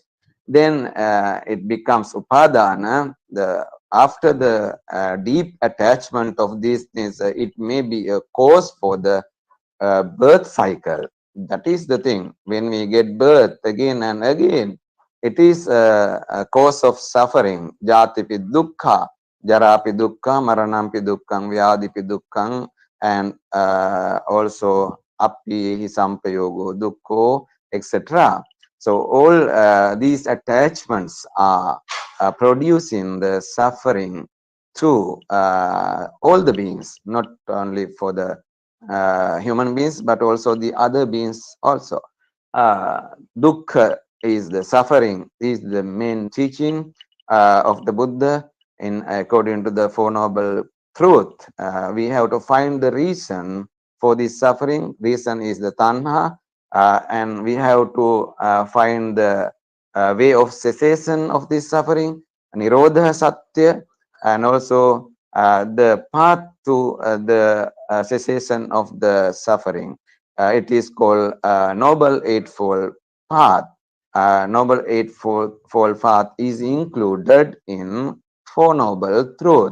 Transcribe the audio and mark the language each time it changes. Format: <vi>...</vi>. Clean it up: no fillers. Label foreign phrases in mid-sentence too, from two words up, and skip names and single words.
<en>Then it becomes upadana. After the deep attachment of these things, it may be a cause for the birth cycle. That is the thing. When we get birth again and again, it is a cause of suffering.</en> <pi>Jatipi dukkha, jarapi dukkha, maranampi dukkhang, vyadipi dukkhang,</pi> <en>and also</en> <pi>api sampayogo dukkho,</pi> <en>etc. So all these attachments are producing the suffering to all the beings, not only for the human beings, but also the other beings also. Dukkha is the suffering is the main teaching of the Buddha in according to the Four Noble Truth. We have to find the reason for this suffering. Reason is the tanha, and we have to find the way of cessation of this suffering,</en> <pi>nirodha satya,</pi> <en>and also the path to the cessation of the suffering. It is called Noble Eightfold Path. Noble Eightfold Path is included in Four Noble Truth.</en>